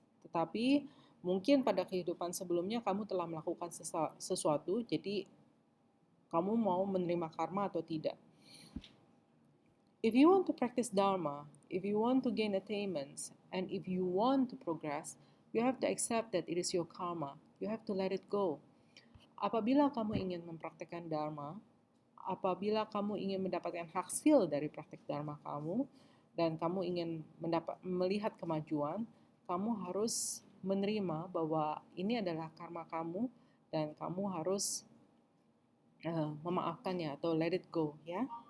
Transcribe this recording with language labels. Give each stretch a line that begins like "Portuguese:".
Indonesian: Tetapi mungkin pada kehidupan sebelumnya kamu telah melakukan sesuatu, jadi kamu mau menerima karma atau tidak.
English: If you want to practice Dharma, if you want to gain attainments, and if you want to progress, you have to accept that it is your karma. You have to let it go.
Indonesian: Apabila kamu ingin mempraktekkan Dharma, apabila kamu ingin mendapatkan hasil dari praktek Dharma kamu, dan kamu ingin melihat kemajuan, kamu harus menerima bahwa ini adalah karma kamu, dan kamu harus memaafkannya atau
English: let it go,
Indonesian: ya.